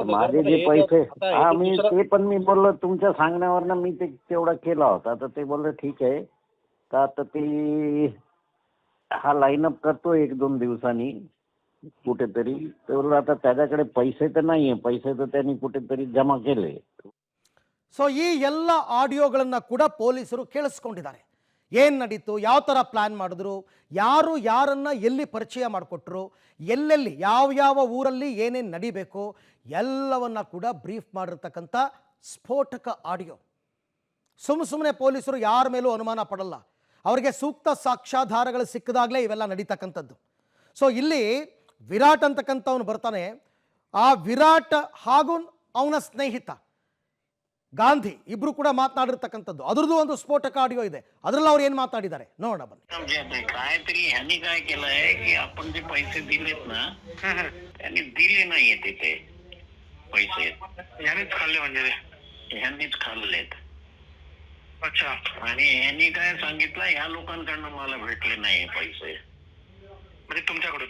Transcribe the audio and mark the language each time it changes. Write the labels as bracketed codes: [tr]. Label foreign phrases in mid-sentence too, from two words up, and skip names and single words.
[mr] माझे जे पैसे मी ते पण मी बोललो तुमच्या सांगण्यावरनं मी ते तेवढा केला होता. तर ते बोलले ठीक आहे. तर आता ते हा लाईनअप करतो 1-2 दिवसांनी कुठेतरी. तर आता त्याच्याकडे पैसे तर नाहीये, पैसे तर त्यांनी कुठेतरी जमा केले. [kn] ಸೊ ಈ ಎಲ್ಲ ಆಡಿಯೋಗಳನ್ನು ಕೂಡ ಪೊಲೀಸರು ಕೇಳಿಸ್ಕೊಂಡಿದ್ದಾರೆ. ಏನು ನಡೀತು, ಯಾವ ಥರ ಪ್ಲ್ಯಾನ್ ಮಾಡಿದ್ರು, ಯಾರು ಯಾರನ್ನು ಎಲ್ಲಿ ಪರಿಚಯ ಮಾಡಿಕೊಟ್ರು, ಎಲ್ಲೆಲ್ಲಿ ಯಾವ ಯಾವ ಊರಲ್ಲಿ ಏನೇನು ನಡಿಬೇಕು ಎಲ್ಲವನ್ನ ಕೂಡ ಬ್ರೀಫ್ ಮಾಡಿರ್ತಕ್ಕಂಥ ಸ್ಫೋಟಕ ಆಡಿಯೋ. ಸುಮ್ಮನೆ ಪೊಲೀಸರು ಯಾರ ಮೇಲೂ ಅನುಮಾನ ಪಡಲ್ಲ, ಅವರಿಗೆ ಸೂಕ್ತ ಸಾಕ್ಷ್ಯಾಧಾರಗಳು ಸಿಕ್ಕಿದಾಗಲೇ ಇವೆಲ್ಲ ನಡೀತಕ್ಕಂಥದ್ದು. ಸೊ ಇಲ್ಲಿ ವಿರಾಟ್ ಅಂತಕ್ಕಂಥವನು ಬರ್ತಾನೆ. ಆ ವಿರಾಟ್ ಹಾಗೂ ಅವನ ಸ್ನೇಹಿತ ಗಾಂಧಿ ಇಬ್ರು ಕೂಡ मातनाडिरतಕ್ಕಂಥದ್ದು, ಅದರದ್ದು ಒಂದು स्फोटक ಆಡಿಯೋ ಇದೆ. ಅದರಲ್ಲಿ ಅವರು ಏನು ಮಾತಾಡಿದ್ದಾರೆ ನೋಡೋಣ बन्नी. [mr] काहीतरी ह्यांनी काय केलंय की आपण जे पैसे दिलेत ना त्यांनी दिले नाहीये तिथे पैसे. ह्यांनीच खाल्ले म्हणजे ह्यांनीच खाल्लेत. अच्छा. आणि ह्यांनी काय सांगितलं, ह्या लोकांकडनं मला भेटले नाही पैसे, म्हणजे तुमच्याकडून.